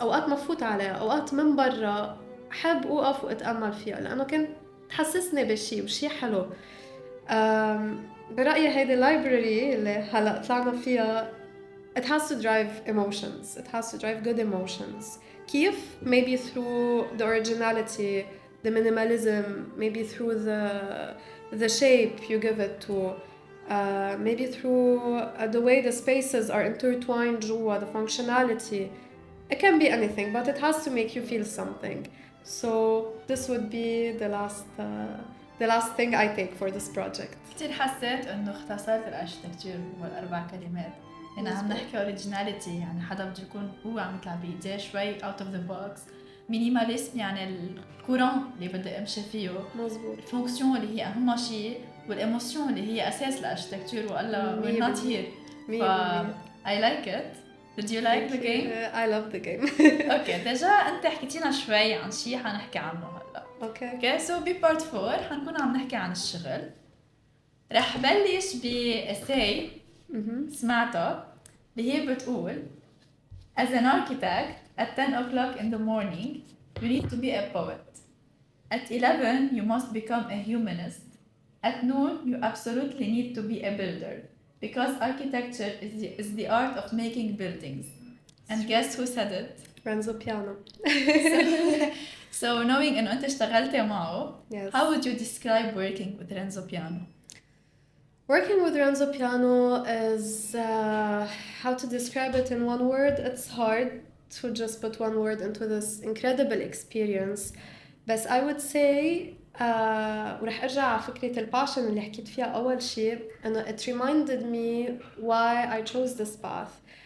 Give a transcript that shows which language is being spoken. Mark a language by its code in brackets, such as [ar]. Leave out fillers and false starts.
[ar] أوقات ما فوت عليها, أوقات من برا حب أوقف وأتأمل فيها لأنه كانت تحسسني بشي وشي حلو. برأيي هيدي اللايبراري اللي هلأ طلعنا فيها [en] it has to drive emotions. It has to drive good emotions. [ar] كيف? [en] Maybe through the originality, the minimalism, maybe through the shape you give it to, maybe through the way the spaces are intertwined جوا, the functionality. It can be anything, but it has to make you feel something. So this would be the last thing I take for this project. [ar] كتير حسيت انه اختصرت الاركتكتشر والاربع كلمات. هنا عم نحكي اوريجيناليتي، يعني حدا بده يكون هو عم يطلع بايديه شوي اوت اوف ذا بوكس. مينيماليزم يعني الكورون اللي بدي امشي فيه. مزبوط. الفونكسيون اللي هي اهم شيء، والايموشن اللي هي اساس الاركتكتشر، والا [en] we're not here. I like it. Did you like the game? I love the game. [ar] اوكي ديجا انت حكيتينا شوي عن شيء حنحكي عنه هلا. اوكي سو ببارت 4 حنكون عم نحكي عن الشغل. رح بلش بإساي سمعتها اللي هي بتقول [en] As an architect, at 10 o'clock in the morning, you need to be a poet. At 11, you must become a humanist. At noon, you absolutely need to be a builder, because architecture is the art of making buildings. And guess who said it? Renzo Piano. So knowing [ar] إنه أنت اشتغلتي معه, [en] yes. How would you describe working with Renzo Piano? Working with Renzo Piano is, how to describe it in one word? It's hard to just put one word into this incredible experience. But I would say, [ar] ورح أرجع على فكرة الباشن اللي حكيت فيها أول شيء، إنه [en] it reminded me why I chose this path.